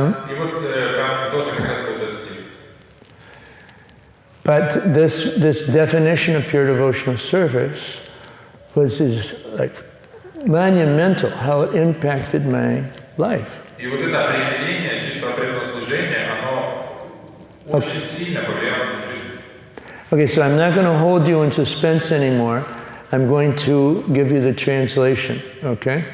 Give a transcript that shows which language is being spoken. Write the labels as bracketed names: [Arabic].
[Russian] И вот там тоже как раз был этот стих. [English] But this definition of pure devotional service is like monumental, how it impacted my life. [Russian] И вот это определение чистого преданного служения, оно очень сильно повлияло на жизнь. [English] Okay, so I'm not going to hold you in suspense anymore. I'm going to give you the translation, okay?